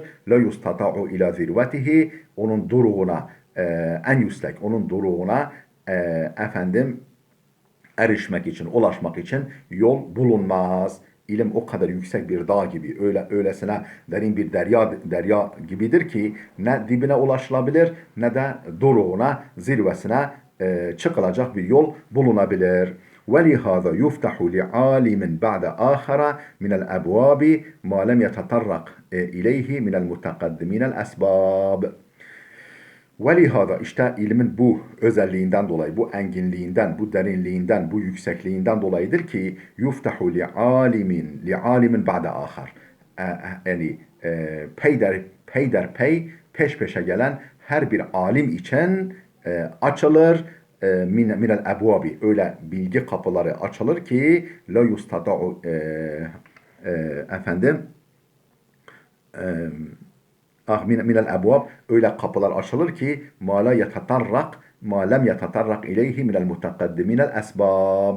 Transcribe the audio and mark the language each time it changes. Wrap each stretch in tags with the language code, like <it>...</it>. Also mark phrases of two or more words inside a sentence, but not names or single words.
<ar>لا يستطاع إلى ذروته.</ar> <tr>Onun duruğuna en yüksek, onun duruğuna efendim erişmek için, ulaşmak için yol bulunmaz. İlim o kadar yüksek bir dağ gibi, öylesine derin bir derya gibidir ki ne dibine ulaşılabilir ne de doruğuna, zirvesine çıkılacak bir yol bulunabilir.</tr> <ar>وَلِهَذَا يُفْتَحُ لِعَالِمٍ بَعْدَ آخَرَ مِنَ الْأَبْوَابِ مَا لَمْ يَتَطَرَّقْ إِلَيْهِ مِنَ الْمُتَقَدِّمِينَ الْأَسْبَابِ.</ar> <tr>Velihada işte ilmin bu özelliğinden dolayı, bu enginliğinden, bu derinliğinden, bu yüksekliğinden dolayıdır ki</tr> <ar>يفتح لعالم بعد آخر.</ar> <tr>Yani peyderpey peş peşe gelen her bir alim için açılır</tr> <ar>من الأبواب,</ar> <tr>öyle bilgi kapıları açılır ki</tr> <ar>لا يستطاع</ar> <tr>efendim</tr> <ar>من الأبواب,</ar> <tr>öyle kapılar açılır ki</tr> <ar>ما لا يتطرق ما لم يتطرق إليه من المتقدمين الأسباب.</ar>